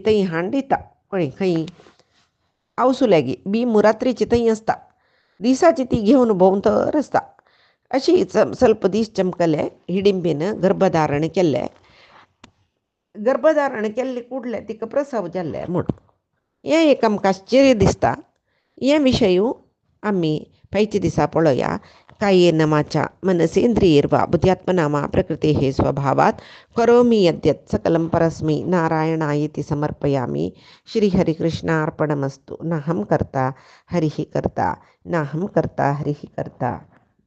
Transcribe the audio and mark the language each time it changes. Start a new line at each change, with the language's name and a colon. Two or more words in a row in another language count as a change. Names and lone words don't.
Konkani: थंय हाण दिता कळ्ळें खंय आवसुल्यागी भिमू रात्रीची थंय आसता दिसाची ती घेवन भोंवतर आसता अशी ಸ್ವಲ್ಪ दीस चमकले हिडिंबेन गर्भधारण केल्लें गर्भधारण केल्ले कुडले तिका प्रसव जाल्ले म्हूण हें एक आमकां आश्चर्य दिसता हे विशयूय आमी फायच्या दिसा पळोवया
Sanskrit: कायेन वाचा मनसेंद्रियैर्वा बुद्ध्यात्मना वा प्रकृतेः स्वभावात् करोमि यद्यत् सकलं परस्मै नारायणायेति समर्पयामि श्रीहरिकृष्णार्पणमस्तु नाहं कर्ता हरिः कर्ता नाहं कर्ता हरिः कर्ता।